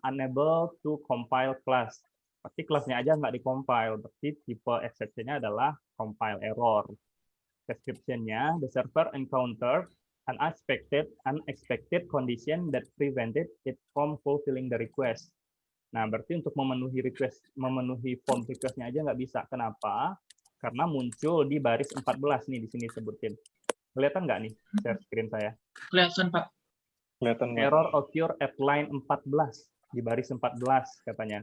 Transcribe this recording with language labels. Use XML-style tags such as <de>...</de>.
<en>Unable to compile class.</en> <id>Berarti kelasnya aja nggak di-compile. Berarti tipe exception-nya adalah compile error.</id> <en>Description-nya, the server encountered unexpected condition that prevented it from fulfilling the request.</en> <id>Nah, berarti untuk memenuhi form request-nya aja nggak bisa. Kenapa? Karena muncul di baris 14 nih, di sini sebutin. Kelihatan nggak nih share screen saya? Kelihatan, Pak. Kelihatan, Pak.</id> <en>Error occur at line 14.</en> <id>Di baris 14 katanya.</id>